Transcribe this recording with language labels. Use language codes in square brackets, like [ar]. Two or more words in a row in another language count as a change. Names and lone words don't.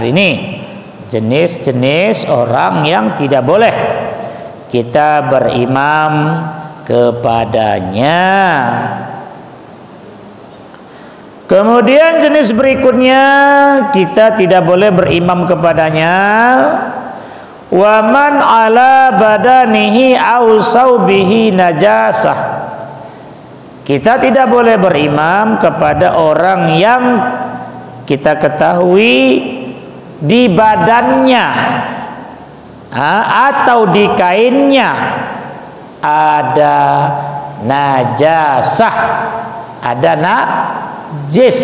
[id] Ini jenis-jenis orang yang tidak boleh kita berimam kepadanya. Kemudian jenis berikutnya kita tidak boleh berimam kepadanya. [ar] ومن على بدنه أو ثوبه نجاسة. [id] Kita tidak boleh berimam kepada orang yang kita ketahui di badannya atau di kainnya ada najasah, ada najis.